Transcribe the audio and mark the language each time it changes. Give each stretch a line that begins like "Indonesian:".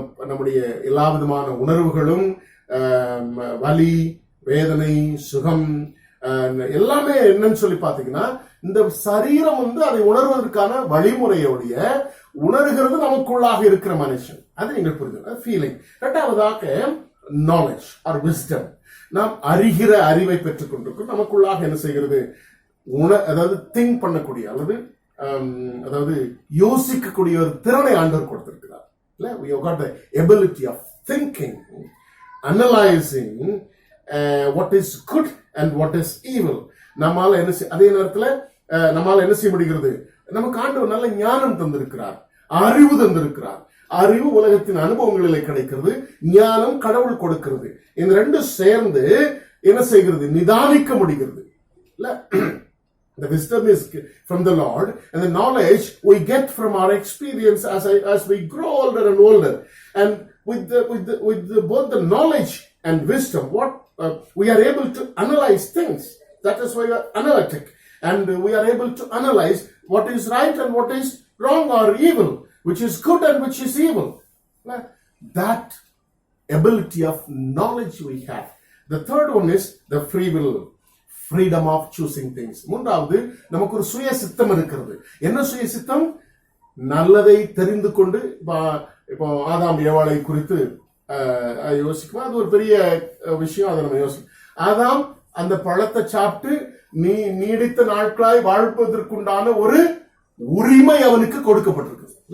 Tamil: நம்முடைய எல்லா விதமான உணர்வுகளும், வலி, வேதனை, சுகம் எல்லாமே என்னன்னு சொல்லி பாத்தீங்கன்னா, இந்த சரீரம் அதை உணர்வதற்கான வழிமுறையோடைய உணர்கிறது நமக்குள்ளாக இருக்கிற மனுஷன். அது நீங்கள் புரிஞ்சு ஃபீலிங். இரண்டாவதாக
English: Knowledge or wisdom.
Tamil: நாம் அறிகிற அறிவை பெற்றுக் கொண்டிருக்கிறோம். நமக்குள்ளாக என்ன செய்கிறது? அதாவது திங்க் பண்ணக்கூடிய அதாவது யோசிக்கக்கூடிய ஒரு திறனை ஆண்டவர் கொடுத்திருக்கிறார்.
English: We have got the ability of thinking, analyzing what is good and what is evil.
Tamil: நம்மால என்ன அதே நேரத்தில் நம்மால என்ன செய்ய முடிகிறது? நமக்கு ஆண்டவர் நல்ல ஞானம் தந்திருக்கிறார், அறிவு தந்திருக்கிறார். அறிவு உலகத்தின் அனுபவங்களிலே கிடைக்கிறது, ஞானம் கடவுள் கொடுக்கிறது. இந்த ரெண்டும் சேர்ந்து என்ன செய்கிறது? நிதானிக்க முடிகிறது.
English: The wisdom is from the Lord, and the knowledge we get from our experience as we grow older and older. And with both the knowledge and wisdom, we are able to analyze things. That is why we are analytic, and we are able to analyze what is right and what is wrong or evil, which is good and which is evil. That ability of knowledge we have. The third one is the free will, freedom of choosing things.
Tamil: மூன்றாவது, நமக்கு ஒரு சுய சித்தம் இருக்கிறது. என்ன சுய சித்தம்? நல்லதை தெரிந்து கொண்டு, இப்போ ஆதாம் ஏவாளை குறித்து யோசிக்கும், அது ஒரு பெரிய விஷயம். அதை நம்ம யோசிக்கும். ஆதாம் அந்த பழத்தை சாப்பிட்டு நீடித்த நாட்களாய் வாழ்வதற்குண்டான ஒரு உரிமை அவனுக்கு கொடுக்கப்பட்டிருக்கு.